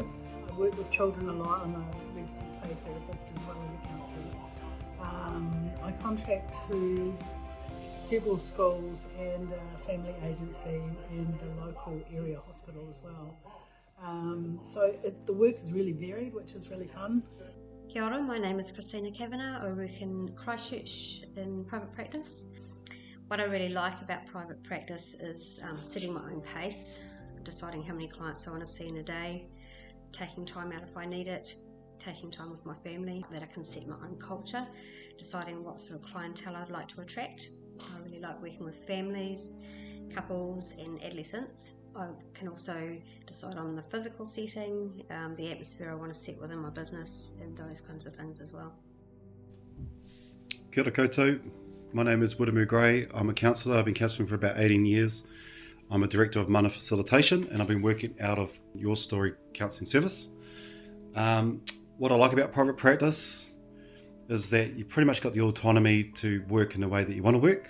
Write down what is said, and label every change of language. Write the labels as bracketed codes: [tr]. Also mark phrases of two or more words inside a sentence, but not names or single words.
[en] I work with children a lot. I'm a registered play therapist as well as a counsellor. I contract to several schools and a family agency and the local area hospital as well. So the work is really varied, which is really fun. [mi] Kia ora, [en] my name is Krystyna Kavanagh. I work in Christchurch in private practice. What I really like about private practice is setting my own pace, deciding how many clients I want to see in a day, taking time out if I need it, taking time with my family, that I can set my own culture, deciding what sort of clientele I'd like to attract. I really like working with families, couples and adolescents. I can also decide on the physical setting, the atmosphere I want to set within my business and those kinds of things as well. [mi] Kia ora koutou. [en] My name is Wiremu. I'm a counsellor. I've been counselling for about 18 years. I'm a director of Mana Facilitation and I've been working out of Your Story Counselling Service. What I like about private practice is that you pretty much got the autonomy to work in the way that you want to work.